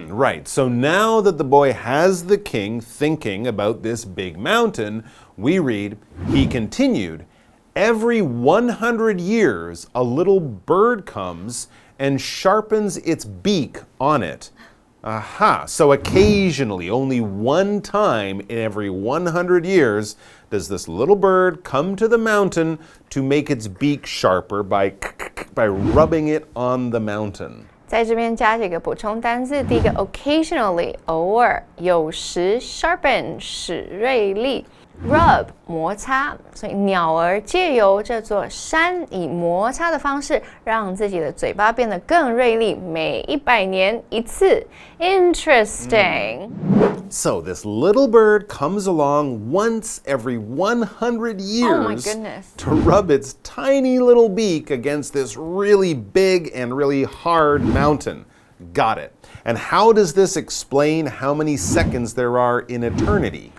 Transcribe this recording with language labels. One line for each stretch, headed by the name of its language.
English: Right, so now that the boy has the king thinking about this big mountain, we read, he continued, every 100 years a little bird comes and sharpens its beak on it. Aha, so occasionally, only one time in every 100 years, does this little bird come to the mountain to make its beak sharper by rubbing it on the mountain.
Chinese: 在这边加几个补充单字，第一个 occasionally 偶尔，有时 sharpen 使锐利。 Rub 摩擦，所以鸟儿借由这座山，以摩擦的方式让自己的嘴巴变得更锐利，每100年一次。
English: Interesting. So this little bird comes along once every 100 years Oh my goodness. to rub its tiny little beak against this really big and really hard mountain. Got it. And how does this explain how many seconds there are in eternity?